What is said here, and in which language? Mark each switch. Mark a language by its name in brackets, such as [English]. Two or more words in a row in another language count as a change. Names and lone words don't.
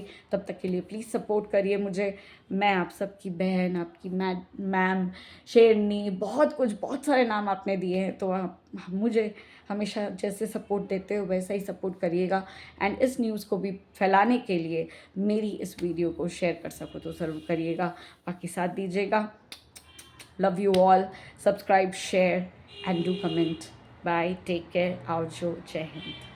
[Hindi] तब तक के लिए प्लीज़ सपोर्ट करिए मुझे। मैं आप सबकी बहन, आपकी मैम, शेरनी, बहुत सारे नाम आपने दिए हैं, तो आप मुझे हमेशा जैसे सपोर्ट देते हो वैसा ही सपोर्ट करिएगा। एंड इस न्यूज़ को भी फैलाने के लिए मेरी इस वीडियो को शेयर कर सको तो ज़रूर करिएगा। बाकी साथ दीजिएगा। [English] Love you all. Subscribe, share, and do comment. Bye. Take care. Aujjo. [Hindi] जय हिंद.